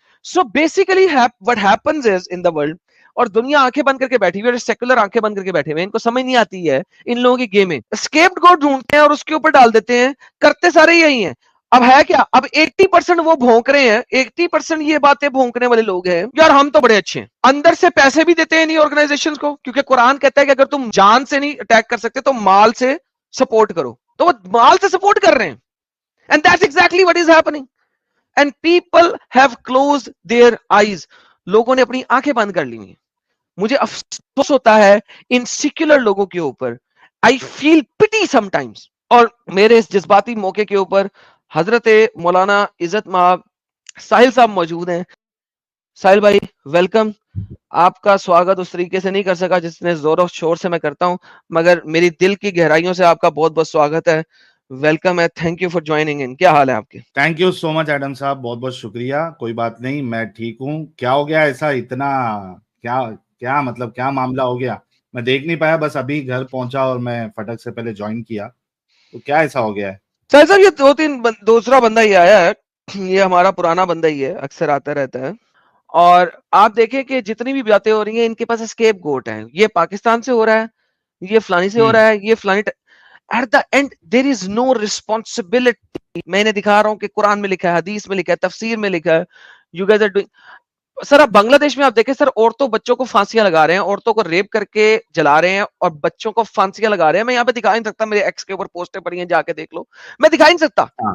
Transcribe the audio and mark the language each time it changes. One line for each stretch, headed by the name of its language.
Urdu: So basically
English: what happens is in the world,
Urdu: اور دنیا آنکھیں بند کر کے بیٹھی ہوئی ہے, سیکولر آنکھیں بند کر کے بیٹھے ہوئے ہیں, ان کو سمجھ نہیں آتی ہے ان لوگوں کی گیم ہے. اسکیپ گوٹ ڈھونڈتے ہیں اور اس کے اوپر ڈال دیتے ہیں, کرتے سارے یہی ہیں. اب ہے کیا, اب 80% وہ بھونک رہے ہیں, 80% یہ باتیں بھونکنے والے لوگ ہیں یار ہم تو بڑے اچھے ہیں, اندر سے پیسے بھی دیتے ہیں نہیں آرگنائزیشن کو, کیونکہ قرآن کہتا ہے کہ اگر تم جان سے نہیں اٹیک کر سکتے تو مال سے سپورٹ کرو, تو وہ مال سے سپورٹ کر رہے ہیں.
English: And that's exactly what is happening. And people have closed their eyes.
Urdu: لوگوں نے اپنی آنکھیں بند کر لی ہیں. مجھے افسوس ہوتا ہے ان سیکولر لوگوں کے اوپر.
English: I feel pity sometimes.
Urdu: اور میرے اس جذباتی موقع کے اوپر حضرت مولانا عزت مآب ساحل صاحب موجود ہیں. ساحل بھائی ویلکم. آپ کا سواگت اس طریقے سے نہیں کر سکا جس نے زور و شور سے میں کرتا ہوں, مگر میری دل کی گہرائیوں سے آپ کا بہت بہت سواگت ہے.
English: Welcome ہے, thank you for joining in.
Urdu: کیا حال ہے آپ کے؟
English: thank you so much
Urdu: Adam صاحب, بہت بہت شکریہ. کوئی بات نہیں, میں ٹھیک ہوں. کیا ہو گیا ایسا, اتنا کیا مطلب کیا معاملہ ہو گیا؟ میں دیکھ نہیں پایا, بس ابھی گھر پہنچا اور میں فٹک سے پہلے جوائن کیا, تو کیا ایسا ہو گیا ہے؟ سر صاحب یہ دوسرا بندہ ہی آیا ہے, یہ ہمارا پرانا بندہ ہی ہے, اکثر آتا رہتا ہے. اور آپ دیکھیں کہ جتنی بھی باتیں ہو رہی ہیں ان کے پاس اسکیپ گوٹ ہے. یہ پاکستان سے ہو رہا ہے, یہ فلانی سے ہو رہا ہے, یہ فلانی.
English: At the end there is no responsibility.
Urdu: میں نے دکھا رہا ہوں کہ قرآن میں لکھا ہے, حدیث میں لکھا ہے, تفسیر میں لکھا ہے.
English: You guys are doing.
Urdu: سر اب بنگلہ دیش میں آپ دیکھیں سر, عورتوں بچوں کو پھانسیاں لگا رہے ہیں, عورتوں کو ریپ کر کے جلا رہے ہیں اور بچوں کو پھانسیاں لگا رہے ہیں. میں یہاں پہ دکھا نہیں سکتا, میرے ایکس کے اوپر پوسٹیں پڑی ہیں, جا کے دیکھ لو. میں دکھا نہیں سکتا.